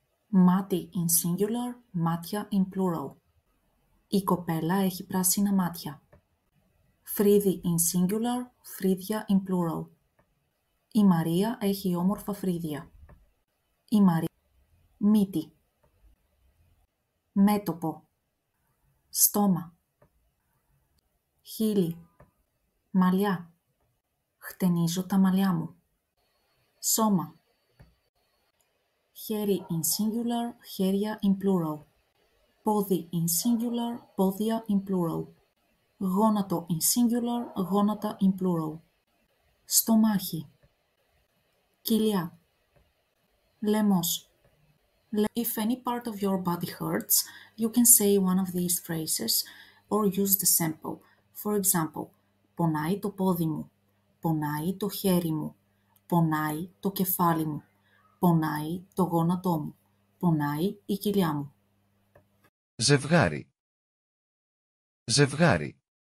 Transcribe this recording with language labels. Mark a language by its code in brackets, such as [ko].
[en] Μάτι in singular, μάτια in plural. [el] Η κοπέλα έχει πράσινα μάτια. [en] Φρύδι in singular, φρύδια in plural. [el] Η Μαρία έχει όμορφα φρύδια. Η Μαρία. Μύτη. Μέτωπο. Στόμα. Χείλη. Μαλλιά. Χτενίζω τα μαλλιά μου. Σώμα. [en] Χέρι in singular, χέρια in plural. Πόδι in singular, πόδια in plural. [el] Γόνατο [en] in singular, [el] γόνατα [en] in plural. [el] Στομάχι. Κοιλιά. Λαιμός. [en] If any part of your body hurts, you can say one of these phrases or use the sample. For example, [el] πονάει το πόδι μου. Πονάει το χέρι μου. Πονάει το κεφάλι μου. Πονάει το γόνατό μου. Πονάει η κοιλιά μου. Ζευγάρι. Ζευγάρι.